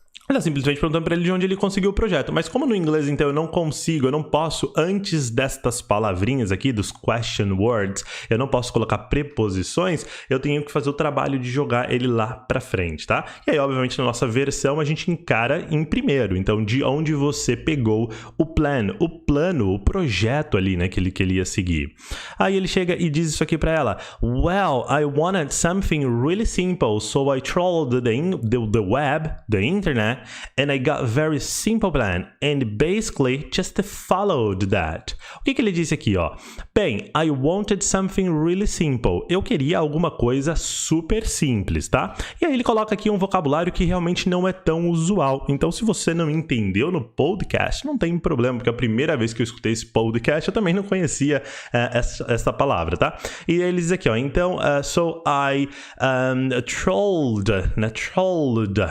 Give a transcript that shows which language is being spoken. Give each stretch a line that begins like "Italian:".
Portuguese: Ela simplesmente perguntando para ele de onde ele conseguiu o projeto. Mas como no inglês, então, eu não posso, antes destas palavrinhas aqui, dos question words, eu não posso colocar preposições, eu tenho que fazer o trabalho de jogar ele lá para frente, tá? E aí, obviamente, na nossa versão, a gente encara em primeiro. Então, de onde você pegou o plano, o projeto ali, né, que ele ia seguir. Aí ele chega e diz isso aqui para ela.
English: Well, I wanted something really simple, so I trolled the web, the internet, and I got a very simple plan, and basically just followed that.
Portuguese: O que ele disse aqui, ó? Bem,
English: I wanted something really simple.
Portuguese: Eu queria alguma coisa super simples, tá? E aí ele coloca aqui um vocabulário que realmente não é tão usual. Então, se você não entendeu no podcast, não tem problema, porque a primeira vez que eu escutei esse podcast, eu também não conhecia essa palavra, tá? E ele diz aqui, ó, então,
English: so I trolled,
Portuguese: né? Trolled.